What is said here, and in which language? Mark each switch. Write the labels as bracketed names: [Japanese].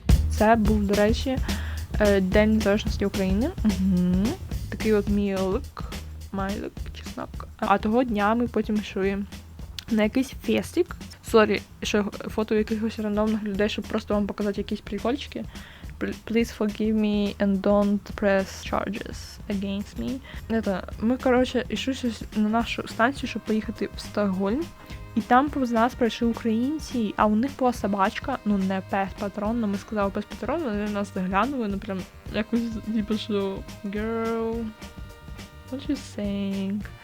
[Ukrainian] це був, до речі, День Незалежності України. Угу. Такий от мій лук, чеснок. А того дня ми потім йшли на якийсь фестик. Сорі, що фото якихось рандомних людей, щоб просто вам показати якісь прикольчики. [English] Please forgive me and don't press charges against me. [Ukrainian] Ми, коротше, йшли на нашу станцію, щоб поїхати в Стокгольм. І там повз нас прийшли українці, а у них була собачка, ну не пес-патрон, але ми сказали пес-патрон, вони нас заглянули, ну прям якось, типу, що [English] girl, what you saying?